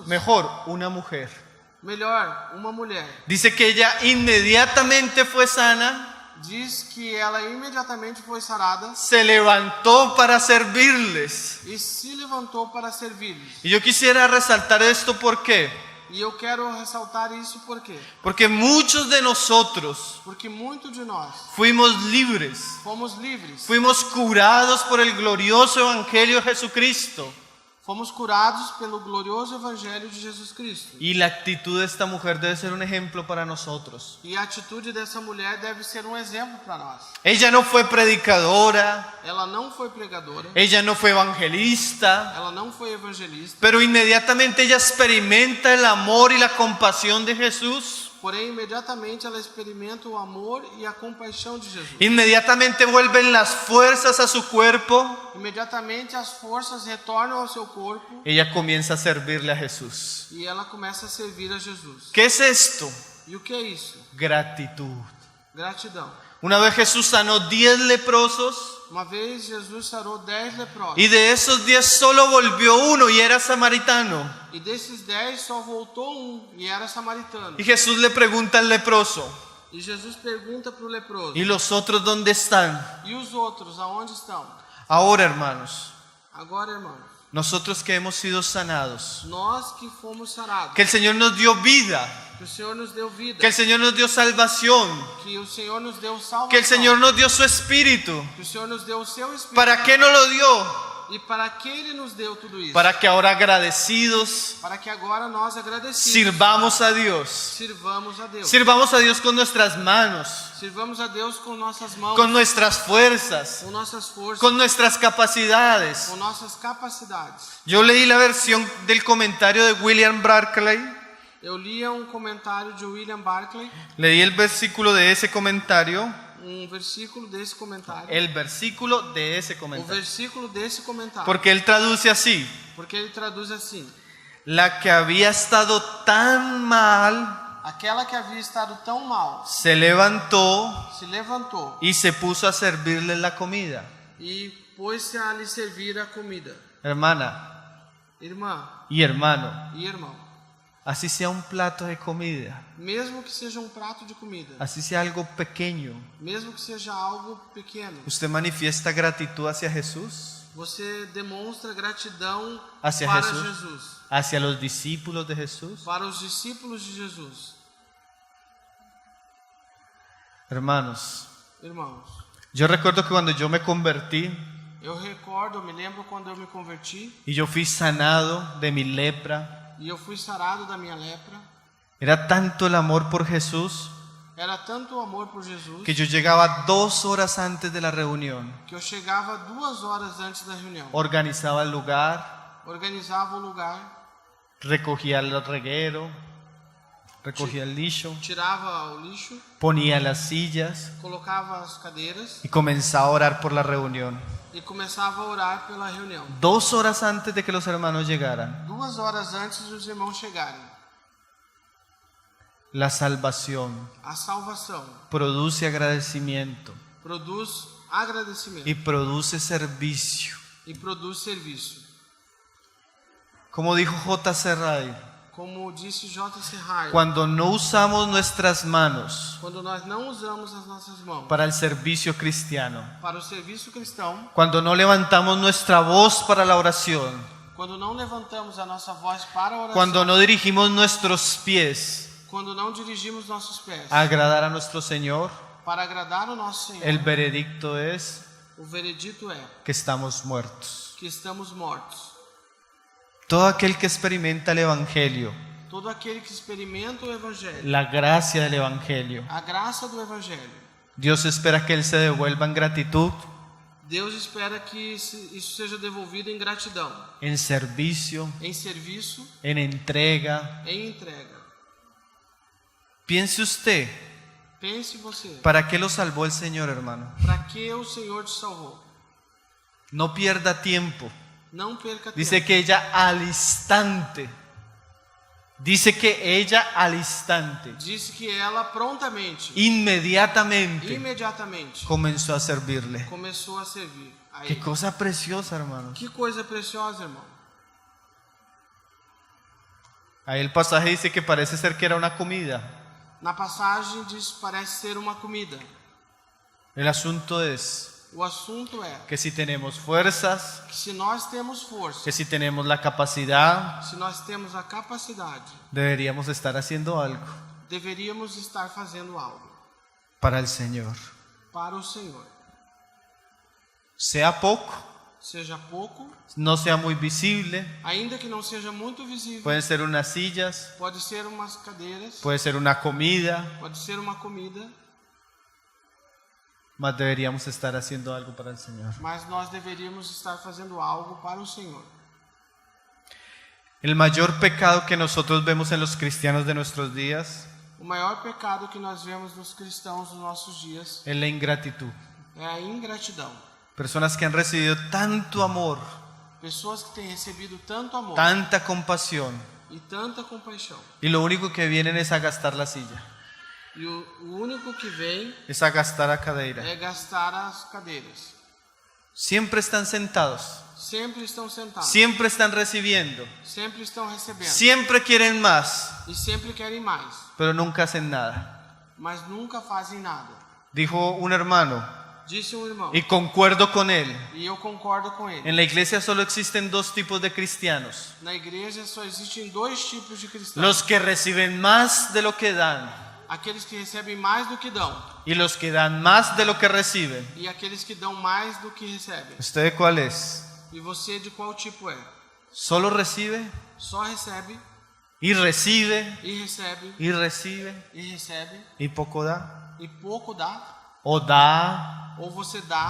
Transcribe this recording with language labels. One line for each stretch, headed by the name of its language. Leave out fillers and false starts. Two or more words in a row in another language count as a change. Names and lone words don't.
Spanish: Mejor, una mujer.
Portuguese: Melhor, uma mulher.
Spanish: Dice que ella inmediatamente fue sana,
Portuguese: Diz que ela imediatamente foi sarada
Spanish: se levantó para servirles.
Portuguese: e se levantou para servir-lhes.
Spanish: Y yo quisiera resaltar esto, ¿por qué?
Portuguese: E eu quero ressaltar isso por quê?
Spanish: Porque muchos de nosotros
Portuguese: Porque muito de nós
Spanish: fuimos libres,
Portuguese: fomos livres,
Spanish: fuimos curados por el glorioso evangelio de Jesucristo.
Portuguese: fomos curados pelo glorioso evangelho de Jesus Cristo.
Spanish: Y la actitud de esta mujer debe ser un ejemplo para nosotros.
Portuguese: E a atitude dessa mulher deve ser um exemplo para nós.
Spanish: Ella no fue predicadora,
Portuguese: Ela não foi pregadora,
Spanish: ella no fue evangelista,
Portuguese: ela não foi evangelista,
Spanish: pero inmediatamente ella experimenta el amor y la compasión de Jesús.
Portuguese: porém imediatamente ela experimenta o amor e a compaixão de Jesus.
Spanish: Inmediatamente vuelven las fuerzas a su cuerpo.
Portuguese: Imediatamente as forças retornam ao seu corpo
Spanish: Ella comienza a servirle a Jesús.
Portuguese: e ela começa a servir a Jesus.
Spanish: ¿Qué es esto?
Portuguese: E o que é isso?
Spanish: Gratitud.
Portuguese: Gratidão.
Spanish: Una vez Jesús sanó 10 leprosos
Portuguese: Uma vez Jesus sarou 10 leprosos.
Spanish: y de esos 10 solo volvió uno y era samaritano.
Portuguese: E desses 10 só voltou um e era samaritano.
Spanish: Y Jesús le pregunta al leproso,
Portuguese: E Jesus pergunta para o leproso:
Spanish: ¿y los otros dónde están?
Portuguese: E os outros, aonde estão?
Spanish: Ahora, hermanos,
Portuguese: Agora, irmãos,
Spanish: nosotros que hemos sido sanados,
Portuguese: nós que fomos sarados,
Spanish: que el Señor nos dio vida,
Portuguese: que o Senhor nos deu vida,
Spanish: que el Señor nos dio salvación,
Portuguese: que o Senhor nos deu salvação,
Spanish: que el Señor nos dio su Espíritu.
Portuguese: que o Senhor nos deu o seu Espírito.
Spanish: ¿Para qué nos lo dio?
Portuguese: E para que Ele nos deu tudo isso?
Spanish: Para que ahora agradecidos
Portuguese: Para que agora nós agradecidos
Spanish: sirvamos a Dios.
Portuguese: sirvamos a Deus.
Spanish: Sirvamos a Dios con nuestras manos,
Portuguese: Sirvamos a Deus com nossas mãos,
Spanish: con nuestras fuerzas,
Portuguese: com nossas forças,
Spanish: con nuestras capacidades.
Portuguese: com nossas capacidades.
Spanish: Yo leí la versión del comentario de William Barclay.
Portuguese: Eu lia um comentário de William Barclay,
Spanish: Leí el versículo de ese comentario.
Portuguese: versículo desse comentário.
Spanish: El versículo de ese
Portuguese: O
Spanish: comentario.
Portuguese: versículo desse comentário.
Spanish: Porque él traduce así:
Portuguese: Porque ele traduz assim:
Spanish: la que había estado tan mal
Portuguese: aquela que havia estado tão mal
Spanish: se levantó
Portuguese: se levantou
Spanish: y se puso a servirle la comida.
Portuguese: e pôs-se a lhe servir a comida.
Spanish: Hermana
Portuguese: Irmã
Spanish: y hermano,
Portuguese: e irmão,
Spanish: así sea un plato de comida,
Portuguese: mesmo que seja um prato de comida,
Spanish: así sea algo pequeño,
Portuguese: mesmo que seja algo pequeno,
Spanish: usted manifiesta gratitud hacia Jesús,
Portuguese: você demonstra gratidão
Spanish: hacia
Portuguese: para
Spanish: Jesús,
Portuguese: Jesus,
Spanish: hacia los discípulos de Jesús.
Portuguese: para os discípulos de Jesus.
Spanish: Hermanos,
Portuguese: Irmãos,
Spanish: yo recuerdo que cuando yo me convertí
Portuguese: eu me lembro quando eu me converti
Spanish: y yo fui sanado de mi lepra,
Portuguese: e eu fui sarado da minha lepra.
Spanish: era tanto el amor por Jesús
Portuguese: Era tanto o amor por Jesus
Spanish: que yo llegaba 2 horas antes de la reunión,
Portuguese: que eu chegava 2 horas antes da reunião.
Spanish: organizaba el lugar,
Portuguese: Organizava o lugar,
Spanish: recogía el reguero, recogía el lixo,
Portuguese: tirava o lixo,
Spanish: ponía las sillas
Portuguese: colocava as cadeiras
Spanish: y comenzaba a orar por la reunión.
Portuguese: e começava a orar pela reunião.
Spanish: 2 horas antes de que los hermanos llegaran.
Portuguese: 2 horas antes dos irmãos chegarem.
Spanish: La salvación
Portuguese: A salvação
Spanish: produce agradecimiento
Portuguese: produz agradecimento
Spanish: y produce servicio.
Portuguese: e produz serviço.
Spanish: Como dijo J.C. Ryle,
Portuguese: Como disse J.C. Ryle,
Spanish: cuando no usamos nuestras manos
Portuguese: quando nós não usamos as nossas mãos
Spanish: para el servicio cristiano,
Portuguese: para o serviço cristão,
Spanish: cuando no levantamos nuestra voz para la oración,
Portuguese: quando não levantamos a nossa voz para a oração,
Spanish: cuando no dirigimos nuestros pies
Portuguese: quando não dirigimos nossos pés
Spanish: a agradar a nuestro Señor,
Portuguese: para agradar o nosso Senhor,
Spanish: el veredicto es
Portuguese: o veredito é
Spanish: que estamos muertos.
Portuguese: que estamos mortos.
Spanish: Todo aquel que experimenta el Evangelio,
Portuguese: Todo aquele que experimenta o Evangelho,
Spanish: la gracia del Evangelio,
Portuguese: a graça do Evangelho,
Spanish: Dios espera que Él se devuelva en gratitud,
Portuguese: Deus espera que isso seja devolvido em gratidão,
Spanish: en servicio,
Portuguese: em serviço,
Spanish: en entrega.
Portuguese: em entrega.
Spanish: Piense usted,
Portuguese: Pense você,
Spanish: ¿para qué lo salvó el Señor, hermano?
Portuguese: para que o Senhor te salvou?
Spanish: No pierda tiempo.
Portuguese: Não perca
Spanish: Dice
Portuguese: tempo.
Spanish: que ella al instante, dice que ella al instante,
Portuguese: Disse que ela prontamente,
Spanish: inmediatamente
Portuguese: imediatamente,
Spanish: comenzó a servirle.
Portuguese: começou a servir a
Spanish: Qué
Portuguese: ele.
Spanish: cosa preciosa, hermanos.
Portuguese: Que coisa preciosa, irmão.
Spanish: Ahí el pasaje dice que parece ser que era una comida.
Portuguese: Na passagem diz parece ser uma comida.
Spanish: El asunto es
Portuguese: O assunto é
Spanish: que si tenemos fuerzas,
Portuguese: que se nós temos força,
Spanish: que si tenemos la capacidad,
Portuguese: se nós temos a capacidade,
Spanish: deberíamos estar haciendo algo
Portuguese: deveríamos estar fazendo algo
Spanish: para el Señor.
Portuguese: para o Senhor.
Spanish: Sea poco,
Portuguese: Seja pouco,
Spanish: no sea muy visible,
Portuguese: ainda que não seja muito visível.
Spanish: pueden ser unas sillas,
Portuguese: Pode ser umas cadeiras,
Spanish: puede ser una comida,
Portuguese: pode ser uma comida,
Spanish: mas deberíamos estar haciendo algo para el Señor.
Portuguese: mas nós deveríamos estar fazendo algo para o Senhor.
Spanish: El mayor pecado que nosotros vemos en los cristianos de nuestros días
Portuguese: O maior pecado que nós vemos nos cristãos dos nossos dias
Spanish: es la ingratitud.
Portuguese: é a ingratidão.
Spanish: Personas que han recibido tanto amor,
Portuguese: Pessoas que têm recebido tanto amor
Spanish: tanta compasión,
Portuguese: e tanta compaixão,
Spanish: y lo único que vienen es a gastar la silla,
Portuguese: e o único que vem es a gastar a cadeira. é gastar as cadeiras.
Spanish: Siempre están sentados,
Portuguese: Sempre estão sentados,
Spanish: siempre están recibiendo,
Portuguese: sempre estão recebendo
Spanish: siempre quieren más,
Portuguese: e sempre querem mais,
Spanish: pero nunca hacen nada.
Portuguese: mas nunca fazem nada.
Spanish: Dijo un hermano,
Portuguese: Disse um irmão,
Spanish: y concuerdo con él,
Portuguese: e eu concordo com ele.
Spanish: en la iglesia solo existen 2 tipos de cristianos:
Portuguese: Na igreja só existem 2 tipos de cristãos.
Spanish: los que reciben más de lo que dan
Portuguese: Aqueles que recebem mais do que dão
Spanish: y los que dan más de lo que reciben.
Portuguese: e aqueles que dão mais do que recebem.
Spanish: ¿Usted de cuál es?
Portuguese: E você de qual tipo é?
Spanish: ¿Solo recibe
Portuguese: Só recebe
Spanish: y recibe
Portuguese: e recebe
Spanish: y recibe
Portuguese: e recebe
Spanish: y poco da?
Portuguese: e pouco dá?
Spanish: ¿O da,
Portuguese: Ou você dá,